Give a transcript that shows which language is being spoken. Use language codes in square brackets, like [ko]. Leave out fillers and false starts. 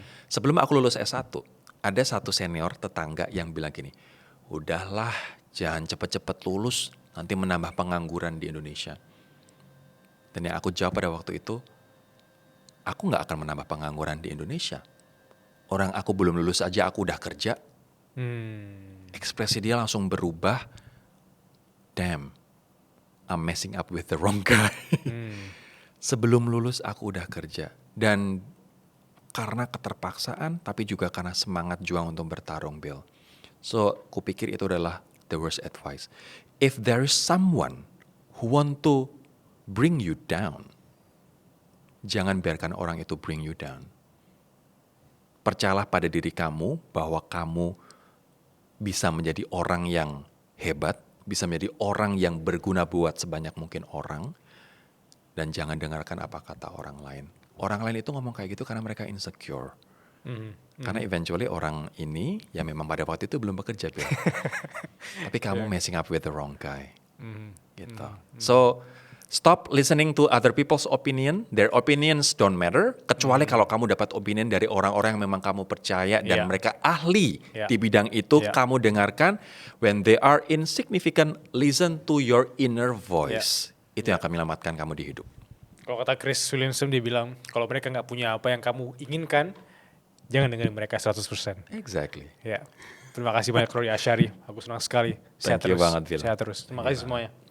[id] Sebelum aku lulus S1, ada satu senior tetangga yang bilang gini, udahlah jangan cepet-cepet lulus, nanti menambah pengangguran di Indonesia. Dan yang aku jawab pada waktu itu, aku nggak akan menambah pengangguran di Indonesia. Orang aku belum lulus aja aku udah kerja. Ekspresi dia langsung berubah. [en] Damn, I'm messing up with the wrong guy. [id] Sebelum lulus aku udah kerja. Dan karena keterpaksaan tapi juga karena semangat juang untuk bertarung, Bill. So, kupikir itu adalah [en] the worst advice. If there is someone who want to bring you down, [id] jangan biarkan orang itu [en] bring you down. [id] Percayalah pada diri kamu bahwa kamu bisa menjadi orang yang hebat, bisa menjadi orang yang berguna buat sebanyak mungkin orang, dan jangan dengarkan apa kata orang lain. Orang lain itu ngomong kayak gitu karena mereka insecure. Karena eventually orang ini ya memang pada waktu itu belum bekerja, Bill. Tapi kamu [en] messing up with the wrong guy. [id] Gitu. [en] So, stop listening to other people's opinion. Their opinions don't matter. [id] Kecuali kalau kamu dapat opinion dari orang-orang yang memang kamu percaya dan [en] Yeah. [id] mereka ahli [en] Yeah. [id] di bidang itu, [en] Yeah. [id] kamu dengarkan. [en] When they are insignificant, listen to your inner voice. [id] Itu yang akan menyelamatkan kamu di hidup. Kalau kata Chris Williamson, dia bilang, kalau mereka nggak punya apa yang kamu inginkan, jangan dengerin mereka 100%. [en] Exactly. [id] Ya. Terima kasih banyak Rory Ashari. Aku senang sekali. Sehat [en] Thank you [id] terus. banget, Phil. Sehat terus. Terima kasih semuanya.